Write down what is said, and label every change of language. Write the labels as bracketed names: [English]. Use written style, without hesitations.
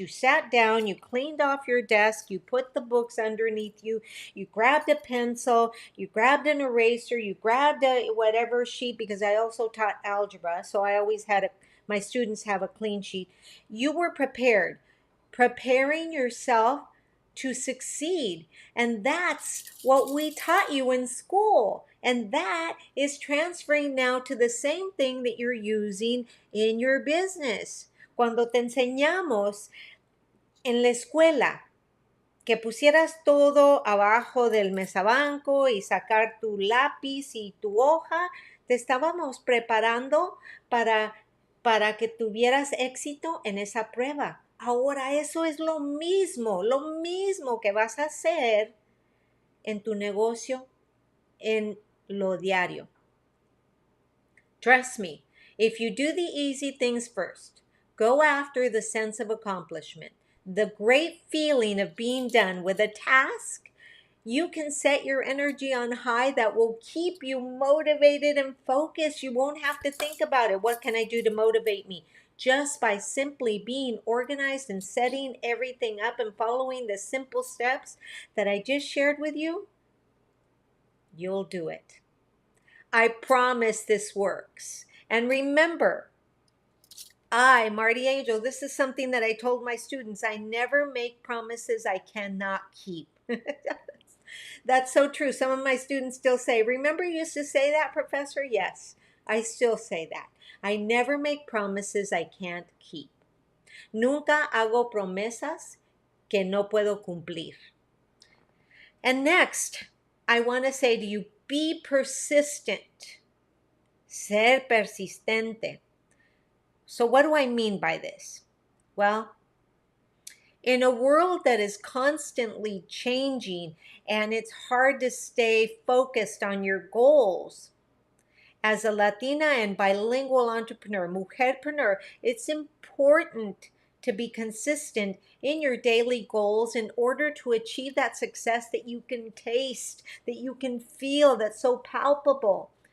[English] You sat down, you cleaned off your desk, you put the books underneath you, you grabbed a pencil, you grabbed an eraser, you grabbed a whatever sheet, because I also taught algebra, so I always had my students have a clean sheet. You were prepared, preparing yourself to succeed. And that's what we taught you in school. And that is transferring now to the same thing that you're using in your business. [Spanish] Cuando te enseñamos en la escuela que pusieras todo abajo del mesabanco y sacar tu lápiz y tu hoja, te estábamos preparando para que tuvieras éxito en esa prueba. Ahora eso es lo mismo que vas a hacer en tu negocio, en lo diario. [English] Trust me, if you do the easy things first, go after the sense of accomplishment, the great feeling of being done with a task, you can set your energy on high that will keep you motivated and focused. You won't have to think about it. What can I do to motivate me? Just by simply being organized and setting everything up and following the simple steps that I just shared with you, you'll do it. I promise this works. And remember, Marty Angel, this is something that I told my students. I never make promises I cannot keep. That's so true. Some of my students still say, remember you used to say that, Professor? Yes, I still say that. I never make promises I can't keep. [Spanish] Nunca hago promesas que no puedo cumplir. [English] And next, I want to say to you, be persistent. [Spanish] Ser persistente. [English] So what do I mean by this? Well, in a world that is constantly changing and it's hard to stay focused on your goals, as a Latina and bilingual entrepreneur, mujerpreneur, it's important to be consistent in your daily goals in order to achieve that success that you can taste, that you can feel, that's so palpable.